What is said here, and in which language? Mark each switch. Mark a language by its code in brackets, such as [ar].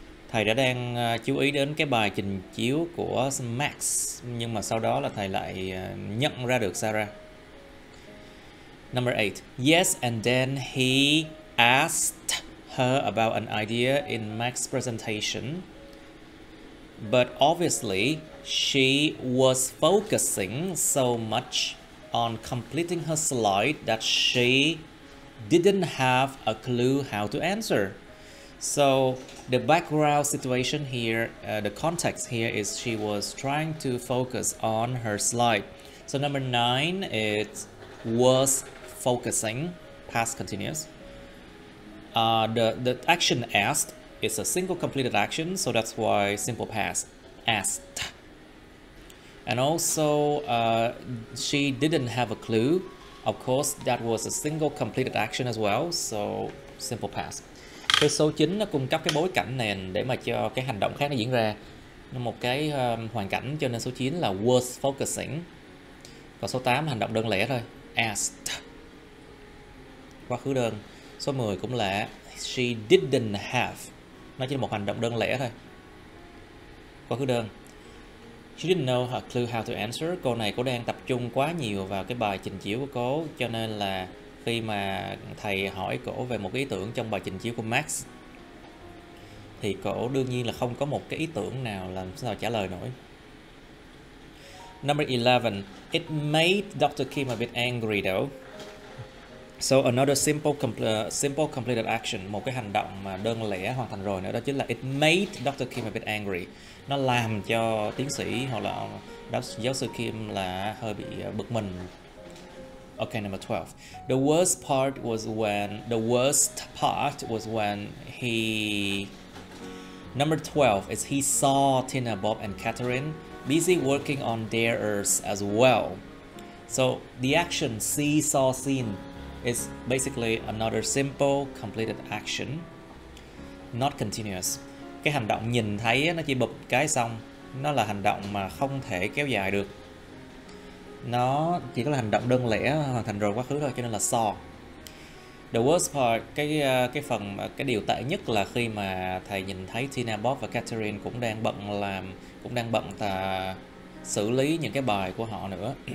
[vi] Thầy đã đang chú ý đến cái bài trình chiếu của Max, nhưng mà sau đó là thầy lại nhận ra được Sarah. [en] Number 8. Yes, and then he asked her about an idea in Max's presentation. But obviously, she was focusing so much on completing her slide that she didn't have a clue how to answer. So the background situation here, the context here is she was trying to focus on her slide. So number 9 is was focusing, past continuous. The action asked is a single completed action, so that's why simple past, asked. And also she didn't have a clue. Of course, that was a single completed action as well, so simple past. [vi] Cái số 9 nó cung cấp cái bối cảnh nền để mà cho cái hành động khác nó diễn ra, nó một cái hoàn cảnh, cho nên số 9 là was focusing. Còn số 8 hành động đơn lẻ thôi, asked, quá khứ đơn. Số 10 cũng là she didn't have, nó chỉ là một hành động đơn lẻ thôi, quá khứ đơn. [en] She didn't know her clue how to answer. [vi] Cô này cô đang tập trung quá nhiều vào cái bài trình chiếu của cô, cho nên là khi mà thầy hỏi cổ về một cái ý tưởng trong bài trình chiếu của Max thì cổ đương nhiên là không có một cái ý tưởng nào làm sao trả lời nổi. [en] Number 11. It made Dr. Kim a bit angry though. So another simple completed action, [vi] một cái hành động mà đơn lẻ hoàn thành rồi nữa, [en] đó chính là it made Dr. Kim a bit angry. [vi] Nó làm cho tiến sĩ hoặc là giáo sư Kim là hơi bị bực mình. [en] Okay, number 12. The worst part was when he. Number 12 is he saw Tina, Bob, and Catherine busy working on theirs as well. So the action see, saw, seen is basically another simple completed action, not continuous. [vi] Cái hành động nhìn thấy nó chỉ bụp cái xong, nó là hành động mà không thể kéo dài được. Nó chỉ có là hành động đơn lẻ hoàn thành rồi quá khứ thôi, cho nên là saw. [en] The worst part, [vi] cái điều tệ nhất là khi mà thầy nhìn thấy Tina, Bob và Catherine cũng đang bận xử lý những cái bài của họ nữa.